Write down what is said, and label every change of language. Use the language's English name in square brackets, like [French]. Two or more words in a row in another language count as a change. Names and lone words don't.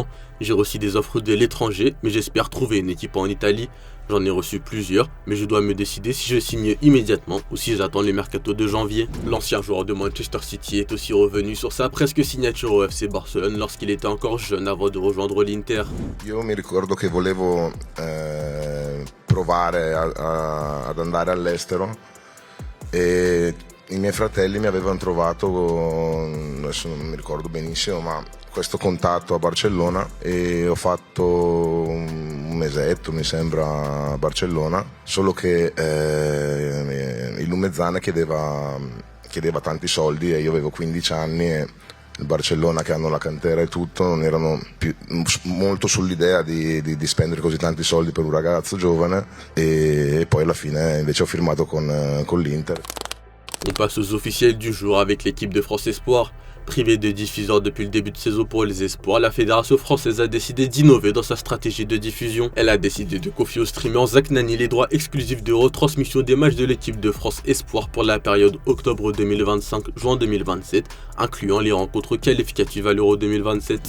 [French] J'ai reçu des offres de l'étranger, mais j'espère trouver une équipe en Italie. J'en ai reçu plusieurs, mais je dois me décider si je signe immédiatement ou si j'attends le mercato de janvier. L'ancien joueur de Manchester City est aussi revenu sur sa presque signature au FC Barcelone lorsqu'il était encore jeune avant de rejoindre l'Inter. [Italian] Io mi ricordo che volevo provare ad andare all'estero e i miei fratelli mi avevano trovato, adesso non mi ricordo benissimo, ma questo contatto a Barcellona e ho fatto un mesetto mi sembra a Barcellona, solo che il Lumezzane chiedeva tanti soldi e io avevo 15 anni e il Barcellona, che hanno la cantera e tutto, non erano molto sull'idea di spendere così tanti soldi per un ragazzo giovane e poi alla fine invece ho firmato con l'Inter. [French] On passe aux officiels du jour avec l'équipe de France Espoir. Privée de diffuseurs depuis le début de saison pour les espoirs, la fédération française a décidé d'innover dans sa stratégie de diffusion. Elle a décidé de confier au streamer Zach Nani les droits exclusifs de retransmission des matchs de l'équipe de France Espoir pour la période octobre 2025-juin 2027, incluant les rencontres qualificatives à l'Euro 2027.